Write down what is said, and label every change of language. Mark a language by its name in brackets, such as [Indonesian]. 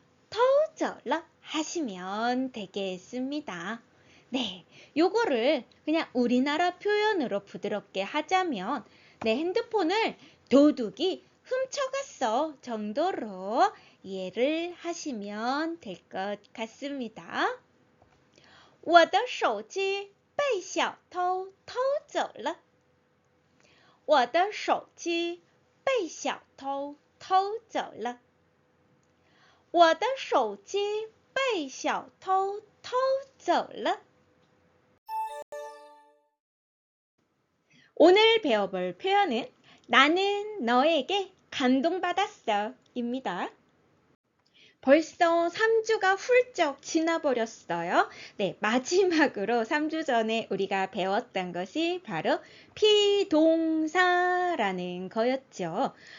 [Chinese] 偷走了 [Korean] 하시면 되겠습니다. 네, 요거를 그냥 우리나라 표현으로 부드럽게 하자면 내 핸드폰을 도둑이 훔쳐갔어 정도로 이해를 하시면 될 것 같습니다. [Chinese] 我的手机被小偷偷走了. 我的手机被小偷偷走了. 我的手机被小偷偷走了. [Korean] 오늘 배워볼 표현은 나는 너에게 감동받았어 입니다. 벌써 3주가 훌쩍 지나버렸어요. 네, 마지막으로 3주 전에 우리가 배웠던 것이 바로 피동사라는 거였죠.